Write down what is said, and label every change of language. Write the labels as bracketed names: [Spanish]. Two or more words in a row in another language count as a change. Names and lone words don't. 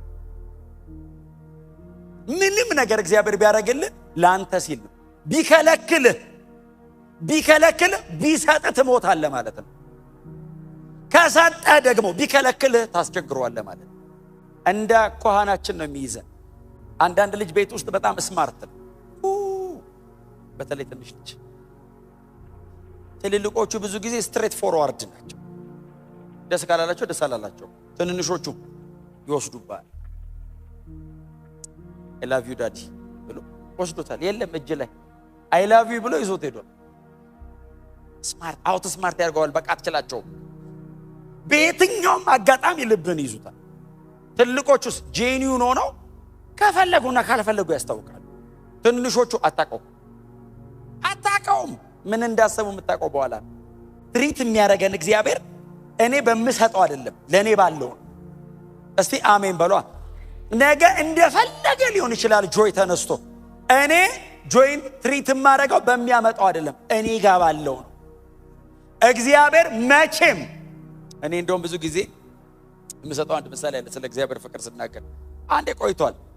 [Amharic] ምንም ነገር እግዚአብሔር ቢያደርግልህ ላንተ ሲል ነው ቢከለክልህ ቢሰጥ ትሞታለህ ማለት ነው ከሰጠ ደግሞ ቢከለክልህ ታስቸግረዋለህ ማለት ነው እንደ ኮሃናችን ነው የሚይዘን አንዳንድ ልጅ ቤት ውስጥ በጣም ስማርት ነው በተለይ ትንሽ ልጅ ትልልቆቹ ብዙ ጊዜ [English] straight forward [Amharic] ናቸው ደስ ካላላቸው ደስ አላላቸው ትንንሾቹ ይወስዱባል [English] I love you daddy [Amharic] ብሎ ወስዶታል የለም እጅ ላይ [English] I love you [Amharic] ብሎ ይዞት ሄዷል ስማርት ያርገዋል በቃ አትችላቸው በየትኛውም አጋጣሚ ልብን ይዙታል ትልቆቹስ ጄኒዩን ሆነው ከፈለጉና ካልፈለጉ ያስታውቃሉ ትንንሾቹ አታውቀውም ምን እንዳሰቡ የምታውቀው በኋላ ትሪት የሚያረገን እግዚአብሔር እኔ በምሰጠው አይደለም ለኔ ባለው እስቲ አሜን በሏ ነገ እንደፈለገ ሊሆን ይችላል ጆይ ተነስቶ እኔ ጆይን ትሪት ማረጋው በሚያመጣው አይደለም እኔ ጋር ባለው እግዚአብሔር መቼም እኔ እንደውም ብዙ ጊዜ የምሰጠው አንድ ምሳሌ አለ ስለ እግዚአብሔር ፍቅር ስናገር አንዴ ቆይቷል